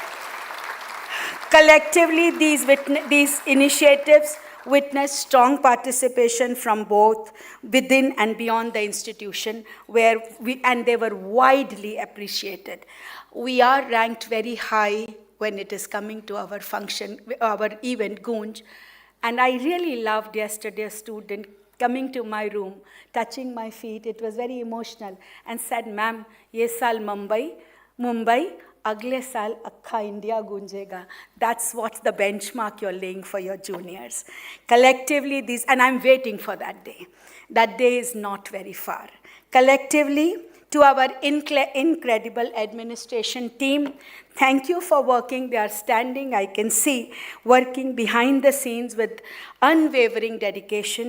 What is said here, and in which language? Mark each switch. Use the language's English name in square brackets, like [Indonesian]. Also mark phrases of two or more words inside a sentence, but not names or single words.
[English] Collectively, these initiatives witnessed strong participation from both within and beyond the institution, and they were widely appreciated. We are ranked very high when it is coming to our function, our event, Gunj, and I really loved yesterday a student coming to my room, touching my feet. It was very emotional, and said, "Ma'am, [Hindi] ye saal Mumbai, agle saal akka India gunjega." [English] That's what the benchmark you're laying for your juniors. Collectively, and I'm waiting for that day. That day is not very far. Collectively, to our incredible administration team, thank you for working. They are standing, I can see, working behind the scenes with unwavering dedication.